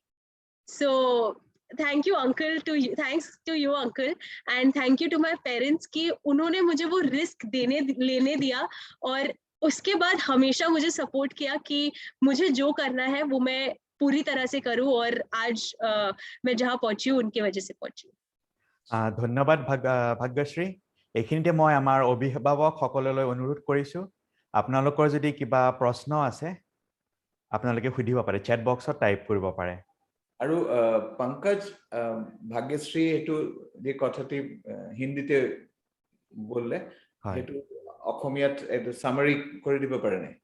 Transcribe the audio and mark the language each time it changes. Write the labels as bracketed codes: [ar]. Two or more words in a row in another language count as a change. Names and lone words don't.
[en] So thank you uncle, thanks to you uncle and thank you to my parents [hi] कि उन्होंने मुझे वो रिस्क लेने दिया और उसके बाद हमेशा मुझे सपोर्ट किया कि मुझे जो करना है वो मैं पूरी तरह से करूं। और आज मैं जहां पहुंची हूं उनकी वजह से पहुंची। [as] ধন্যবাদ ভাগ্যশ্ৰী। এইখিনিতে মই আমাৰ অভিভাৱক সকললৈ অনুৰোধ কৰিছোঁ, আপোনালোকৰ যদি কিবা প্ৰশ্ন আছে আপোনালোকে সুধিব পাৰে, চেট বক্সত টাইপ কৰিব পাৰে। আৰু পংকজ, ভাগ্যশ্ৰী এইটো যে কথাটি হিন্দীতে বললে সেইটো অসমীয়াত এইটো সামাৰি কৰি দিব পাৰে নে?